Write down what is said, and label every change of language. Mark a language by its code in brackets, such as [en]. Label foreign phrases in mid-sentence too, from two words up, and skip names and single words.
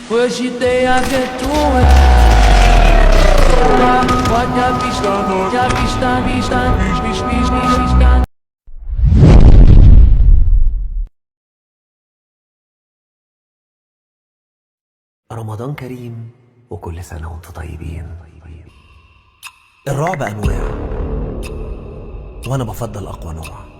[pt] Hoje tem a aventura. Pode avistar, pode avistar, avistar, avistar. [ar] رمضان كريم وكل سنة وانتم طيبين. الرعب أنواع وأنا بفضل أقوى نوع.